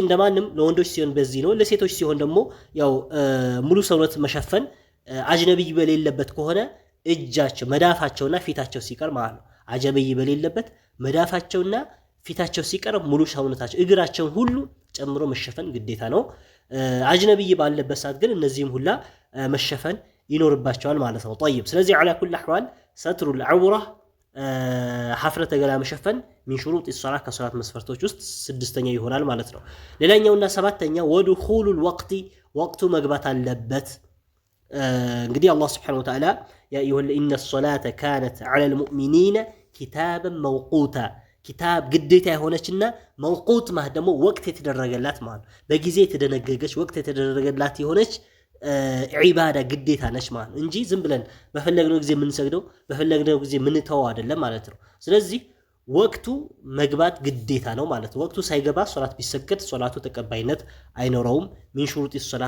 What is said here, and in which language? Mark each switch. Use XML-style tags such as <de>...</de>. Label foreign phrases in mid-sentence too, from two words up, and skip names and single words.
<am>እንደማንም ለወንዶች ሲሆን በዚህ ነው። ለሴቶች ሲሆን ደግሞ ያው ሙሉ ሰውነት መሸፈን አጅነብይ በሌለበት ከሆነ እጃቸው መዳፋቸውና ፊታቸው ሲቀር ማለት ነው። አጅነብይ በሌለበት መዳፋቸውና ፊታቸው ሲቀር ሙሉ ሰውነታቸው እግራቸውን ሁሉ ጨምሮ መሸፈን ግዴታ ነው። አጅነብይ ባለበት ሰዓት ግን እነዚህም ሁላ መሸፈን ይኖርባቸዋል ማለት ነው። طيب ስለዚህ</am> <ar>على كل احوال ستر العوره</ar> <am>ሐፍረተ ገላ መሸፈን</am> <ar>من شروط الصلاه</ar> <am>ከሶላት መስፈርቶች ውስጥ ስድስተኛ ይሆናል ማለት ነው። ሌላኛውና ሰባተኛ</am> <ar>ودخول الوقت</ar> <am>ወቅቱ መግባት አለበት። እንግዲህ አላህ</am> <ar>سبحانه وتعالى يا أيها إن الصلاه كانت على المؤمنين كتابا موقوتا</ar> <am>ኪታብ ግዴታ የሆነችና መውቁት ማለት ደግሞ ወቅት የተደረገላት ማለት በጊዜ የተደነገገች ወቅት የተደረገላት የሆነች ዒባዳ ግዴታ ነች ማለት እንጂ ዝም ብለን በፈለግነው ጊዜ የምንሰግደው በፈለግነው ጊዜ የምንተው አይደለም ማለት ነው። ስለዚህ ወቅቱ መግባት ግዴታ ነው ማለት ነው። ወቅቱ ሳይገባ ሶላት ቢሰገድ ሶላቱ ተቀባይነት አይኖረውም።</am> <ar>من شروط الصلاه</ar>